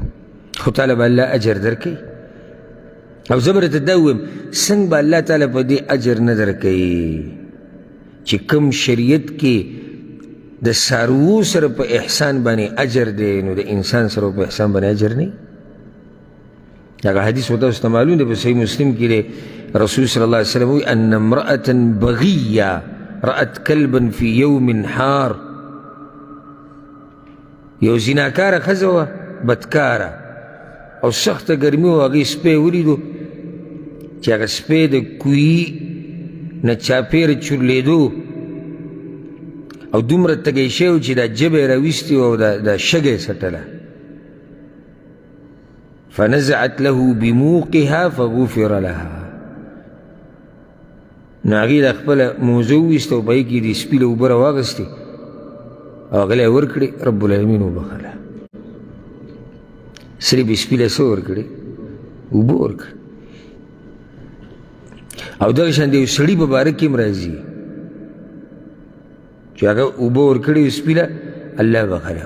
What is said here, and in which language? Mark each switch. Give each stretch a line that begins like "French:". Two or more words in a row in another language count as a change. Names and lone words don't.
Pashto: خو تعالی به الله اجر درکوي. او زه به درته دا ووایم څنګه به الله تعالی په دې اجر نه درکوي چې کوم شریعت کې د څاروو سره په احسان باندې اجر دی، نو د انسان سره په احسان باندې اجر نه وي. هغه حدیث ورته اوس ته معلوم دی، په صحیح مسلم کې دی، رسول
Arabic: صلی الله علیه وسلم
Pashto: وی
Arabic: ان امرأة بغیة رأت کلبا فی یوم حار.
Pashto: یو زناکاره ښځه وه، بدکاره او سخته ګرمي وه، هغې سپی ولیدو چې هغه سپی د کوهي نه چاپېره چورلېدو او دومره تږی شوی و چې دا ژبه یې راویستې وه او دا شګه یې څټله.
Arabic: فنزعت له بموقها فغفر لها.
Pashto: نو هغې د خپله موزه وویسته او په هغې کې د سپي له اوبه راواغستې او هغه له یې ورکړې، رب العالمین وبخله. صرف سپي له څه ورکړې؟ اوبه ورکړې. او دغه شان د یو سړي په باره کې هم راځي چې هغه اوبه ورکړې سپي له، الله بخله.